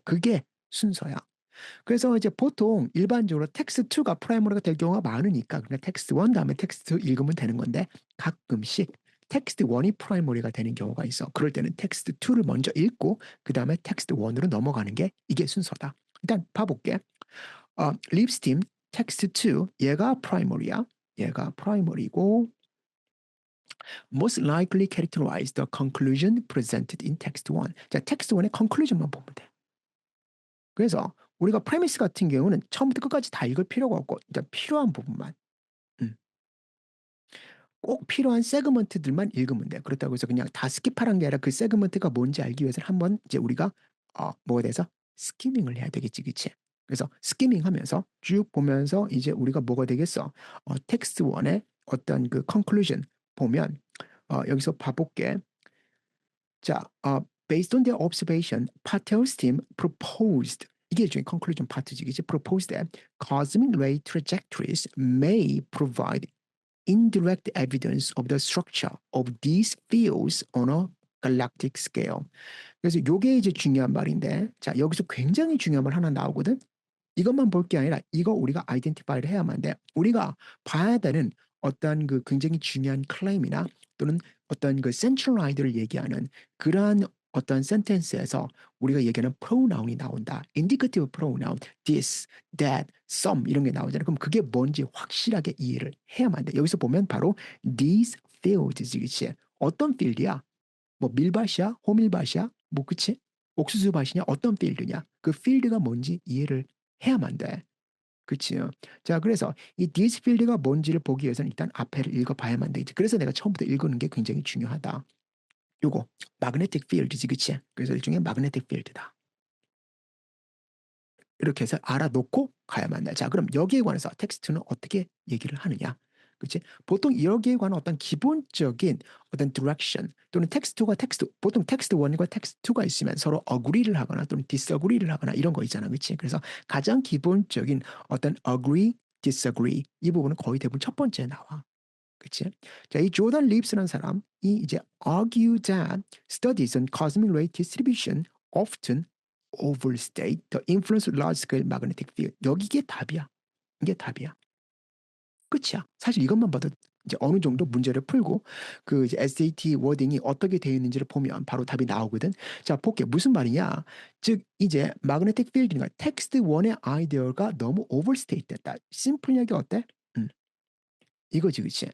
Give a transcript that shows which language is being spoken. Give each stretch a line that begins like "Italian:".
Korean: 그게 순서야. 그래서 이제 보통 일반적으로 텍스트 2가 프라이머리가 될 경우가 많으니까 그냥 텍스트 1 다음에 텍스트 2 읽으면 되는 건데 가끔씩 텍스트 1이 프라이머리가 되는 경우가 있어. 그럴 때는 텍스트 2를 먼저 읽고 그 다음에 텍스트 1으로 넘어가는 게 이게 순서다. 일단 봐볼게. 립스팀 텍스트 2 얘가 프라이머리야. 얘가 프라이머리고
English: most likely characterize the conclusion presented in text 1.
Korean: 자, 텍스트 1의 conclusion만 보면 돼. 그래서 우리가 프레미스 같은 경우는 처음부터 끝까지 다 읽을 필요가 없고 일단 필요한 부분만 음, 꼭 필요한 세그먼트들만 읽으면 돼요. 그렇다고 해서 그냥 다 스킵하라는 게 아니라 그 세그먼트가 뭔지 알기 위해서는 한번 이제 우리가 뭐에 대해서 스키밍을 해야 되겠지, 그치? 그래서 스키밍하면서 쭉 보면서 이제 우리가 뭐가 되겠어? 텍스트 1의 어떤 그 컨클루전 보면 여기서 봐볼게. 자,
English: based on their observation, Patel's team proposed
Korean: 이게 일종의 conclusion 파트지, 그치?
English: proposed that cosmic ray trajectories may provide indirect evidence of the structure of these fields on a galactic scale.
Korean: 그래서 요게 이제 중요한 말인데, 자, 여기서 굉장히 중요한 말 하나 나오거든? 이것만 볼 게 아니라 이거 우리가 아이덴티파이를 해야만 돼. 우리가 봐야 되는 어떤 그 굉장히 중요한 클레임이나 또는 어떤 그 센트럴 아이디어를 얘기하는 그러한 어떤 센텐스에서 우리가 얘기하는 pronoun이 나온다. indicative pronoun, this, that, some 이런 게 나오잖아. 그럼 그게 뭔지 확실하게 이해를 해야만 돼. 여기서 보면 바로 these fields, 그치? 어떤 필드야? 뭐 밀밭이야? 호밀밭이야? 뭐 그치? 옥수수 밭이냐? 어떤 필드냐? 그 필드가 뭔지 이해를 해야만 돼. 그치요. 자, 그래서 이 디스 필드가 뭔지를 보기 위해서는 일단 앞에를 읽어봐야만 되지. 그래서 내가 처음부터 읽는 게 굉장히 중요하다. 요거 magnetic field지, 그치? 그래서 일종의 magnetic field다. 이렇게 해서 알아놓고 가야만 돼. 자, 그럼 여기에 관해서 텍스트는 어떻게 얘기를 하느냐? 그치? 보통 여기에 관한 어떤 기본적인 어떤 direction 또는 텍스트가 텍스트, 보통 텍스트 1과 텍스트 2가 있으면 서로 agree를 하거나 또는 disagree를 하거나 이런 거 있잖아. 그치? 그래서 가장 기본적인 어떤 agree, disagree 이 부분은 거의 대부분 첫 번째에 나와. 그치? 자, 이 조던 립스라는 사람이 이제
English: argue that studies on cosmic ray distribution often overstate the influence of large-scale magnetic field.
Korean: 여기 이게 답이야. 이게 답이야. 끝이야. 사실 이것만 봐도 이제 어느 정도 문제를 풀고 그 이제 SAT 워딩이 어떻게 되어 있는지를 보면 바로 답이 나오거든. 자, 볼게. 무슨 말이냐? 즉 이제 magnetic field니까 텍스트 1의 아이디어가 너무 overstate 됐다. 심플하게 어때? 음. 이거지, 그치?